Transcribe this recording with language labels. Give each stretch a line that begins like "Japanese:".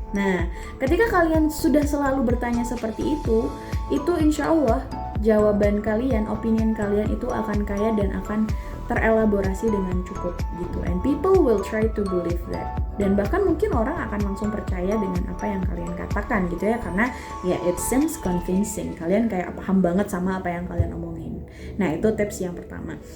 Indonesian: Nah, ketika kalian sudah selalu bertanya seperti itu insya Allah jawaban kalian, opinion kalian itu akan kaya dan akan terelaborasi dengan cukup gitu.
English: And people will try to believe that.
Indonesian: Dan bahkan mungkin orang akan langsung percaya dengan apa yang kalian katakan gitu ya, karena ya
English: it seems convincing.
Indonesian: Kalian kayak paham banget sama apa yang kalian omongin. Nah, itu tips yang pertama.